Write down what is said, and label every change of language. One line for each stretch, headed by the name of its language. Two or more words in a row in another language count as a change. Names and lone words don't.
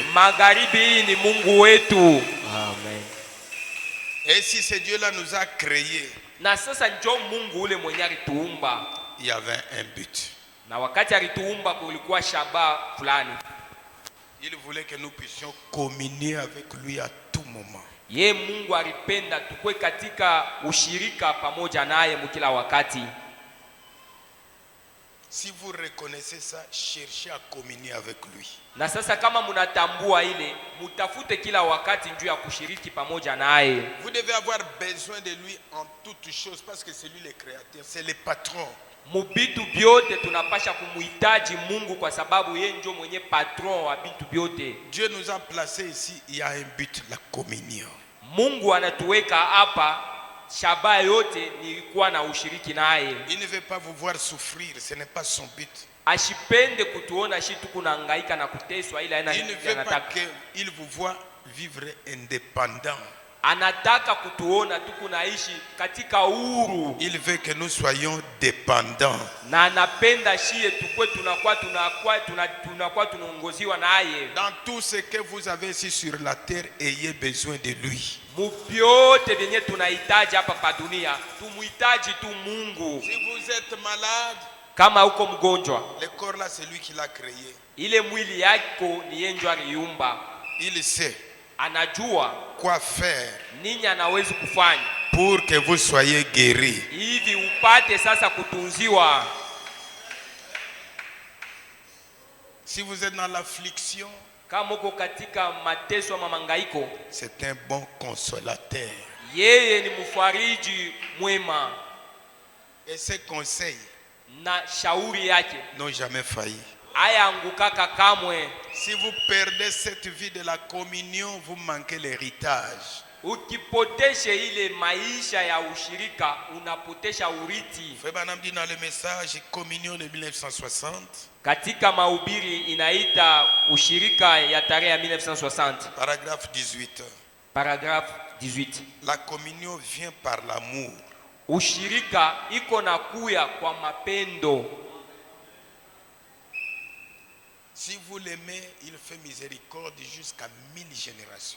Swahili: Magharibi ni Mungu wetu. Amen.
French: Et si ce Dieu-là nous a créés,
Swahili: na sasa njoo Mungu ule mwenye alituumba,
French: il y avait un but.
Swahili: Na wakati alituumba kulikuwa shaba fulani.
French: Il voulait que nous puissions communier avec lui à tout moment.
Swahili: Ye Mungu alipenda tukue katika ushirika pamoja naye mkila wakati.
French: Si vous reconnaissez ça, cherchez à communier avec lui.
Swahili: Na sasa kama mnatambua ile, mutafute kila wakati njoo ya kushiriki pamoja naye.
French: Vous devez avoir besoin de lui en toutes choses parce que c'est lui le créateur, c'est le patron.
Swahili: Mubitu byote tunapasha kumuhitaji Mungu kwa sababu yeye ndio mwenye patron wa bitu byote.
French: Dieu nous a placés ici, il y a un but, la communion.
Swahili: Mungu anatuweka hapa, shaba yote ni kuwa na ushiriki naye.
French: Il ne veut pas vous voir souffrir, ce n'est pas son but.
Swahili: Ashipende kutuona shi tukunahangaika na kuteswa, ila
French: Il ne veut pas qu'il vous voit vivre indépendant.
Swahili: Anataka kutuona tukunaishi katika uhuru.
French: Il veut que nous soyons dépendants.
Swahili: Na anapenda shie tukwe tunakuwa tunaongoziwa naye.
French: Dans tout ce que vous avez ici sur la terre, ayez besoin de lui.
Swahili: Mubyote vyenye tunahitaji hapa pa dunia, tumuhitaji tu Mungu.
French: Si vous êtes malade,
Swahili: kama uko mgonjwa,
French: le corps là c'est lui qui l'a créé.
Swahili: Ile mwili yako ni yeye ndio aliumba.
French: Il sait
Swahili: anajua
French: quoi faire
Swahili: nini anaweza kufanya
French: pour que vous soyez guéris.
Swahili: Hivi upate sasa kutunziwa.
French: Si vous êtes dans l'affliction,
Swahili: kama uko katika mateso ama mangaiko,
French: c'est un bon consolateur.
Swahili: Yeye ni mfariji mwema.
French: Et ses conseils
Swahili: na shauri yake
French: n'ont jamais failli.
Swahili: hayaangukaka kamwe.
French: Si vous perdez cette vie de la communion, vous manquez l'héritage.
Swahili: Ukipotesha ile maisha ya ushirika unapotesha urithi.
French: Frère Branham dit dans le message Communion de 1960,
Swahili: Katika mahubiri inaita ushirika ya tarehe ya 1960,
French: paragraphe 18. paragraphe 18. La communion vient par l'amour.
Swahili: Ushirika iko na kuya kwa mapendo.
French: Si vous l'aimez, il fait miséricorde jusqu'à 1000 générations.